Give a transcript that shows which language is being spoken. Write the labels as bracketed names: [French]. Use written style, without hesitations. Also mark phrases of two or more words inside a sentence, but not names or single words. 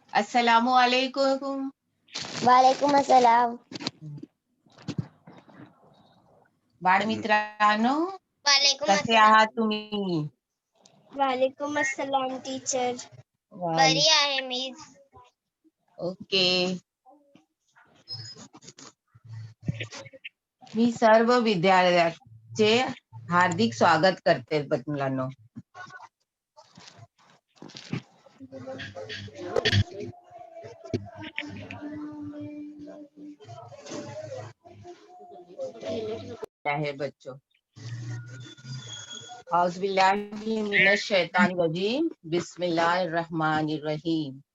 [Arabic] السلام عليكم. وعليكم السلام. [Marathi] बाळमित्रांनो, [Arabic] वालेकुम [Marathi] कसे [Arabic] अस्सलाम. [Marathi] आहात तुम्ही? [Arabic] وعليكم السلام टीचर. वाल [Marathi] बरी आहे मी. ओके. मी सर्व विद्यार्थ्यांचे हार्दिक स्वागत करते मुलांनो. आहे बच्चों. [Arabic] أعوذ بالله من الشيطان الرجيم. بسم الله الرحمن الرحيم.